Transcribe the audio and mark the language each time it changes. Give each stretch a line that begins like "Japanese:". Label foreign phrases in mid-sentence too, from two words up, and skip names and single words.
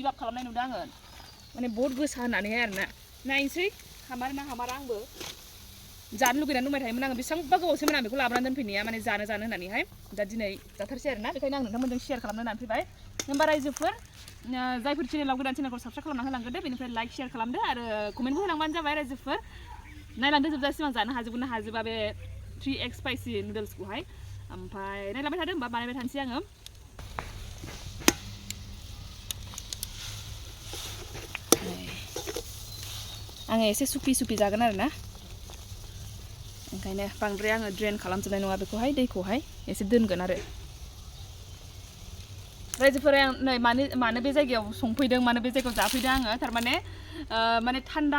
Bodo: आप खालामनाय नुदों आङो माने बहुत गोसा होननानैहाय आरो ना नायनोसै हामार ना हामारा आंबो जानो लुगैनानै दंबाय थायोमोन आङो बेसेबांबा गोबावसैमोन आं बेखौ लाबोनानै दोनफैनाया माने जानो होननानैहाय दा दिनै जाथारसै आरो ना बेखायनो आं नोंथांमोनजों शेयार खालामनो होननानै फैबाय होमबा रायजोफोर जायफोर चेनेलाव गोदान चेनेलखौ साबस्क्राइब खालामना होलांग्रोदो बेनिफ्राय लाइक शेयार खालामदो आरो कमेन्टबो होलांबानो जाबाय रायजोफोर नायलांदो जोबजासिम आं जानो हाजोबगोन ना हाजोबा बे 3x
English: spicy noodles
Bodo: खौहाय ओमफ्राय नायलांबाय थादो होमबा बानायबाय थानोसै आङो आङो एसे सुपि जागोन आरो ना ओंखायनो बांद्राय आङो ड्रेन खालामजोबनाय नङा बेखौहाय दैखौहाय एसे दोनगोन आरो रायजोफोरा नै मानो बे जायगायाव संफैदों मानो बे जायगायाव जाफैदों आङो थारमाने माने थान्दा